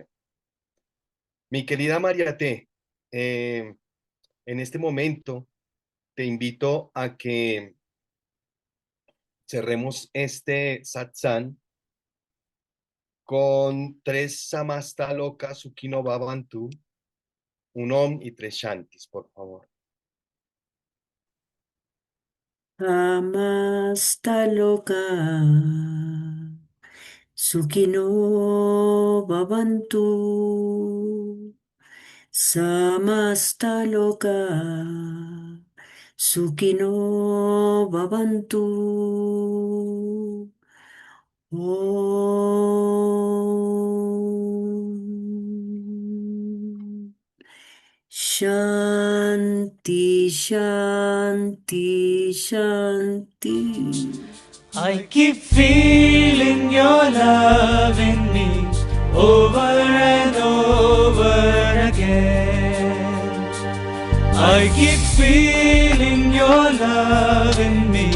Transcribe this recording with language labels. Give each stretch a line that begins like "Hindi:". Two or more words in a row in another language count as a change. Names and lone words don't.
Spanish: Mi querida María T, en este momento te invito a que cerremos este satsang con tres
Sanskrit: Samasta Loka Sukhino Bhavantu,
Spanish: un Om y tres Shantis, por favor.
Sanskrit: Amasta loka, Sukino Bhavantu, Samasta loka, Sukino Bhavantu. Om Shanti, Shanti, Shanti.
English: I keep feeling your love in me over and over again. I keep feeling your love in